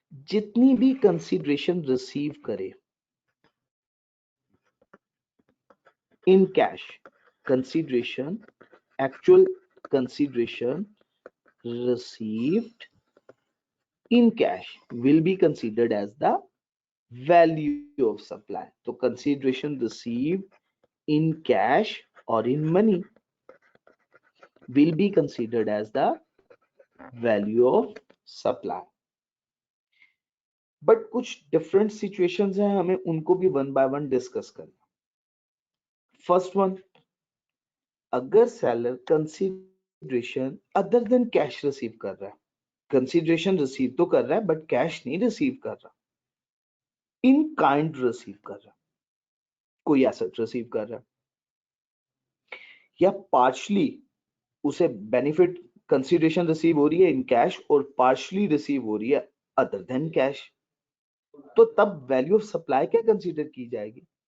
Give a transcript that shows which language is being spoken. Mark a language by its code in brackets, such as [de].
[en] जितनी भी consideration receive करे in cash, consideration, actual consideration received in cash will be considered as the value of supply. तो consideration received in cash or in money will be considered as the value of supply. [hi] But कुछ different situations हैं, हमें उनको भी one by one discuss करना। First one, अगर seller consideration other than cash receive कर रहा है, कंसीडरेशन रिसीव तो कर रहा है बट कैश नहीं रिसीव कर रहा, इन काइंड रिसीव कर रहा, कोई एसेट रिसीव कर रहा है, या पार्शली उसे बेनिफिट कंसीडरेशन रिसीव हो रही है इन कैश और पार्शली रिसीव हो रही है अदर देन कैश, तो तब वैल्यू ऑफ सप्लाई क्या कंसीडर की जाएगी?